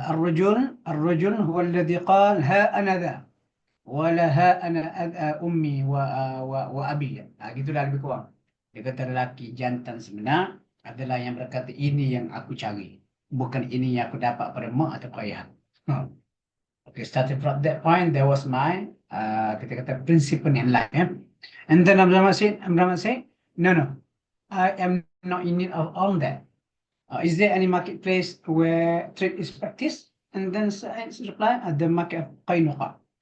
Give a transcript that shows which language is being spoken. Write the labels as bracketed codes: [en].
[ar] الرجل هو الذي قال ها أنا ذا ولا ها أنا أمي وأبي. [ms] Gitulah lebih kurang. Dia kata lelaki jantan sebenar adalah yang berkata ini yang aku cari, bukan ini yang aku dapat pada mak atau ayah. [en] Okay, starting from that point, that was my [ms] kita kata [en] principle in life. And then Abdurrahman said, no, I am not in need of all that. Is there any marketplace where trade is practiced? And then I reply, at the market of Qainuqa.